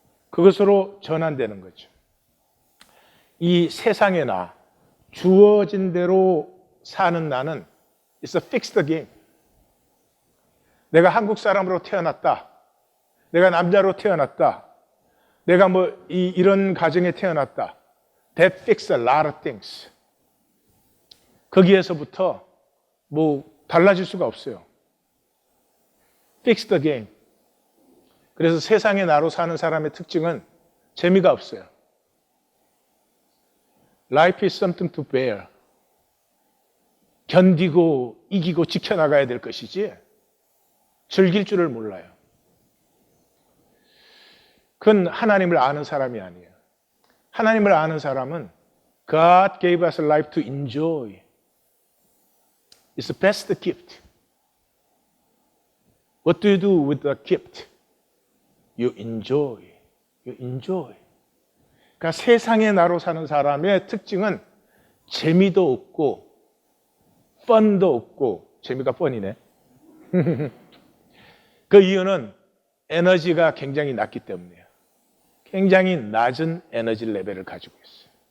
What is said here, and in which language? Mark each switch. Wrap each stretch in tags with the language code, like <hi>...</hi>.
<ko>그것으로 전환되는 거죠. 이 세상의 나, 주어진 대로 사는 나는</ko> <en>It's a fixed game.</en> <ko>내가 한국 사람으로 태어났다. 내가 남자로 태어났다. 내가 뭐 이런 가정에 태어났다.</ko> <en>That fixed a lot of things.</en> <ko>거기에서부터 뭐 달라질 수가 없어요.</ko> <en>Fixed the game.</en> <ko>그래서 세상의 나로 사는 사람의 특징은 재미가 없어요.</ko> <en>Life is something to bear.</en> <ko>견디고 이기고 지켜나가야 될 것이지 즐길 줄을 몰라요. 그건 하나님을 아는 사람이 아니에요. 하나님을 아는 사람은</ko> <en>God gave us a life to enjoy. It's the best gift. What do you do with the gift? You enjoy. You enjoy.</en> <ko>그러니까 세상의 나로 사는 사람의 특징은 재미도 없고 펀도 없고 재미가 펀이네. 그 이유는 에너지가 굉장히 낮기 때문이에요. 굉장히 낮은 에너지 레벨을 가지고 있어요.</ko>